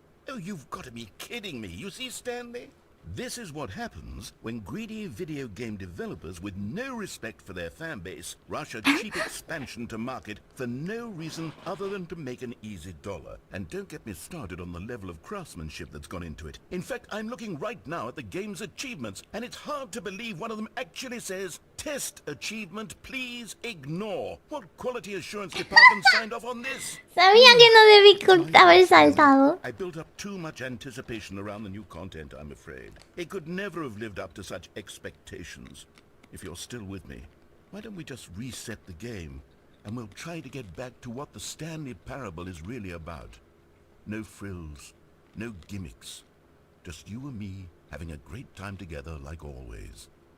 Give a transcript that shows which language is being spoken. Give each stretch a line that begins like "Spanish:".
English: Oh, you've got to be kidding me. You see, Stanley? This is what happens when greedy video game developers with no respect for their fan base rush a cheap expansion to market for no reason other than to make an easy dollar. And don't get me started on the level of craftsmanship that's gone into it. In fact, I'm looking right now at the game's achievements, and it's hard to believe one of them actually says, "Test achievement, please ignore." What quality assurance department signed off on this?
Spanish: Sabía que no debí haber saltado.
English: I built up too much anticipation around the new content, I'm afraid. It could never have lived up to such expectations. If you're still with me, why don't we just reset the game, and we'll try to get back to what the Stanley Parable is really about. No frills, no gimmicks. Just you and me having a great time together like always.